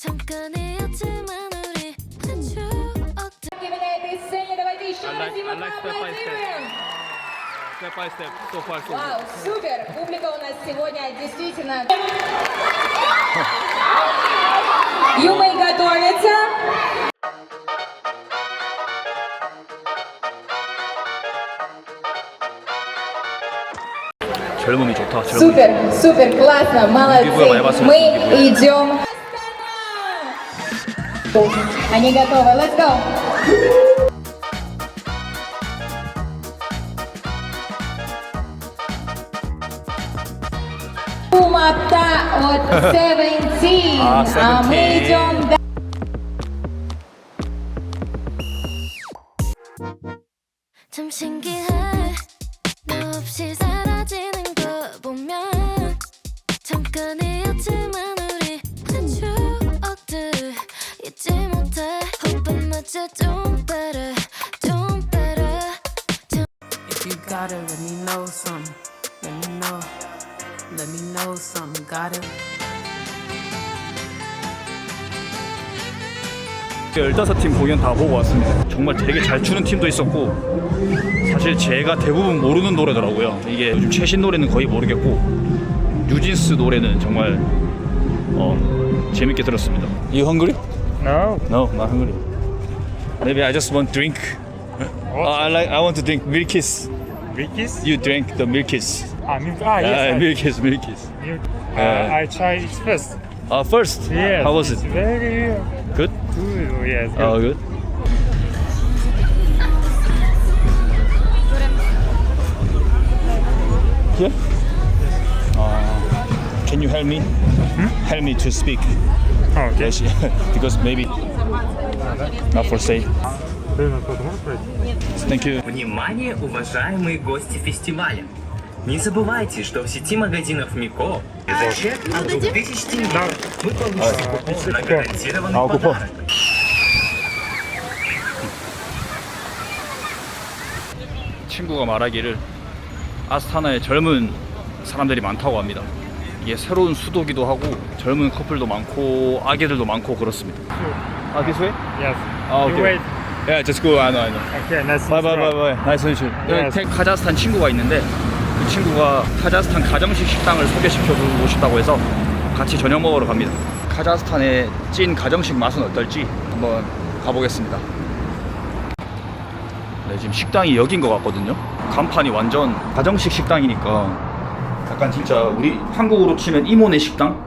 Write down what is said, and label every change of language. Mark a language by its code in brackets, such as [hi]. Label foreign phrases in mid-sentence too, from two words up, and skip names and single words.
[ko] 잠깐이었지만 우리 한 추억들 [ru] На этой сцене давайте еще [en] I [ru] раз ему [en] like step by step. [ru] поаплодируем. [en] Step by step, so far so [ru] Вау, [en] good. [ru] супер! Публика у нас сегодня действительно... Юмой готовится. [ko] 젊음이 좋다. 젊음이. [ru] Супер, супер, классно, Гибла, я вас молодцы. Мы очень идем. Они готовы, [en] let's go. [ru] Умата от Seventeen. А мы Seventeen. идем дальше. [ko] 참 신기해 너 없이 사라지는 거 보면 잠깐이었지만 우리 한 추억들 잊지 못해 [en] Hope I'm not doing better doing better If you got it, let me know something. Let me know. Let me know something. Got it? [ko] 15팀 공연 다 보고 왔습니다. 정말 되게 잘 추는 팀도 있었고 사실 제가 대부분 모르는 노래더라고요. 이게 요즘 최신 노래는 거의 모르겠고 뉴진스 노래는 정말 재밌게 들었습니다. [en] You hungry? No. No, not hungry. Maybe I just want drink. I want to drink Milkis. Milkies? You drank the Milkis. Yes. Milkis. You, Yeah. I tried it first. First. Yes. How was It's it? very Good. good. Yes. Oh, good. Here? Can you help me? Help me to speak. Okay. Yes, because maybe not for sale. Thank you. [ru] Внимание, уважаемые гости фестиваля! Не забывайте, что в сети магазинов Мико за чек от 2000 тенге вы получите купон на гарантированный купон. подарок. [ko] 친구가 말하기를 아스타나에 젊은 사람들이 많다고 합니다. 이게 새로운 수도기도 하고 젊은 커플도 많고 아기들도 많고 그렇습니다. 아, [en] this way? Yes. 아, You 오케이. wait. Yeah, just go. I know. Okay, nice. Bye, bye, bye, bye. Nice to meet you. Yes. [ko] 여기 카자흐스탄 친구가 있는데 그 친구가 카자흐스탄 가정식 식당을 소개시켜주고 싶다고 해서 같이 저녁 먹으러 갑니다. 카자흐스탄의 찐 가정식 맛은 어떨지 한번 가보겠습니다. 네, 지금 식당이 여긴 것 같거든요. 간판이 완전 가정식 식당이니까 약간 진짜 우리 한국으로 치면 이모네 식당?